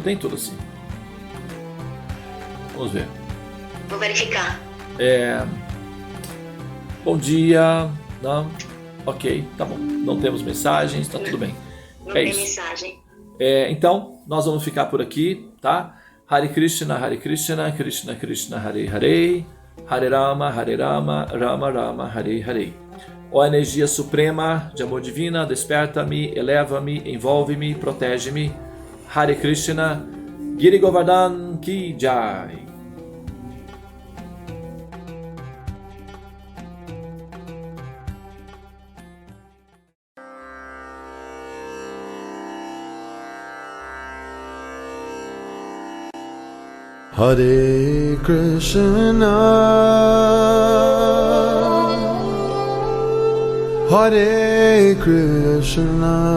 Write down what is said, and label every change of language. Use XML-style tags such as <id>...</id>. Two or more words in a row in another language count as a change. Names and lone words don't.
<pt>Tem tudo assim. Vamos ver. Vou verificar. Bom dia. Não. Ok, tá bom. Não temos mensagens, tá tudo bem. Não tem isso. mensagem. Então, nós vamos ficar por aqui, tá?</pt> <sa>हरे कृष्ण, कृष्ण कृष्ण, हरे हरे, हरे राम, राम राम, हरे हरे.</sa> <pt>Ó energia suprema de amor divina, desperta-me, eleva-me, envolve-me, protege-me.</pt> <hi>हरे कृष्ण, गिरि गोवर्धन की जय.</hi> <sa>हरे कृष्ण, हरे कृष्ण,</sa>